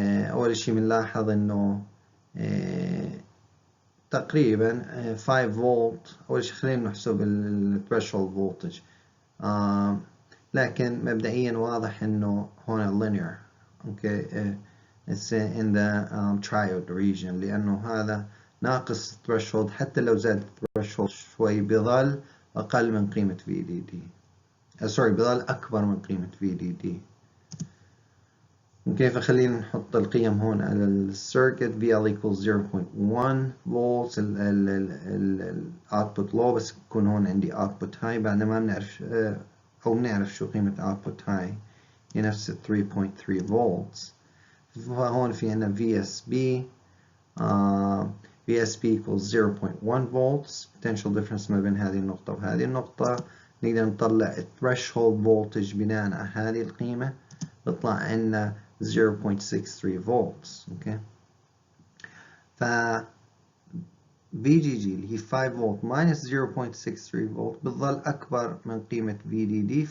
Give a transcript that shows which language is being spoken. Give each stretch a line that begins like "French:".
Arabic: أول شيء بنلاحظ إنه تقريبا 5 فولت. أول شيء خلينا نحسب الثريشولد فولتج، لكن مبدئيا واضح إنه هون linear.
English: okay it's in the triode region،
Arabic: لأنه هذا ناقص
English: threshold.
Arabic: حتى لو زاد threshold شوي بظل أقل من قيمة VDD، بظل أكبر من قيمة VDD. كيف خلينا نحط القيم هون على السيركت. VL equals 0.1 volts ال output low، بس يكون هون عندي output high بعد ما بنعرف أو بنعرف شو قيمة output high، هي نفس 3.3 volts. فهون في عنا VSB VSB equals 0.1 volts. potential difference ما بين هذه النقطة وهذه النقطة. نقدر نطلع threshold voltage بناء على هذه القيمة، بيطلع عنا 0.63 volts. اوكي، ف VGG اللي هي 5 فولت minus 0.63 فولت بتظل أكبر من قيمة VDD.